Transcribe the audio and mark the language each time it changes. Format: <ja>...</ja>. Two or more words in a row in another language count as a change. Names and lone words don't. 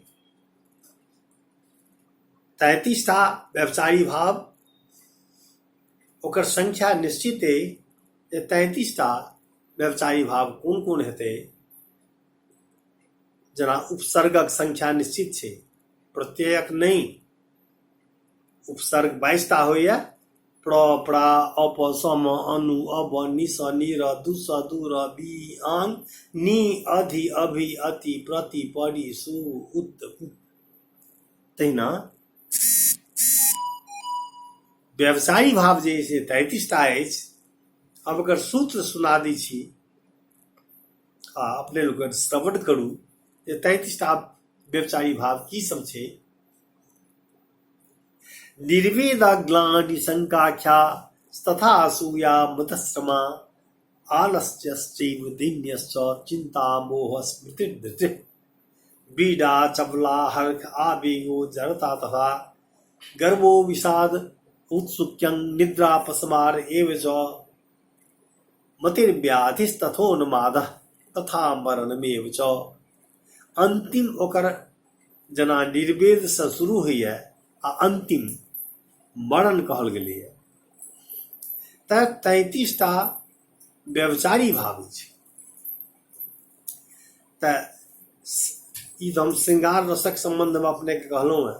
<mai>33टा व्यवचारी भाव, ओकर संख्या निश्चित अइ जे 33टा व्यवचारी भाव कोन कोन हेतै। जेना उपसर्गक संख्या निश्चित छै, प्रत्ययक नहीं। उपसर्ग 22टा होइए, प्र, प्रा, अप, सम, अनु, अब, निस, निर, दुस, दूर, बी, आन, नी, अधि, अभि, अति, प्रति, परि, सु, उत, उत। तहिना व्यवसायी भाव जे है से 33टा अछि। अब एकर सूत्र सुना दै छी आ अपने लोग श्रवण करू जे 33टा व्यवचारी भाव की सब छै।</mai> <sa>निर्वेद ग्लानि शंकाख्या तथा असूया मतश्रमा आलस्यश्चैव दैन्यश्च चिंता मोह स्मृतिर्धृति बीडा चपला हर्ष आवेगो जड़ता तथा गर्वो विषाद उत्सुक्यं निद्रा पसमार एव च मतिर्व्याधिस्तथोन्मादः तथा मरणमेव च।</sa> <mai>अंतिम ओकर जेना निर्वेद से शुरू होइए आ अंतिम मरण कहल गेलैए। तऽ 33टा व्यवचारी भाव छै। तऽ ई तो हम श्रृंगार रसक संबंध में अपने के कहलहुँ हैं।</mai>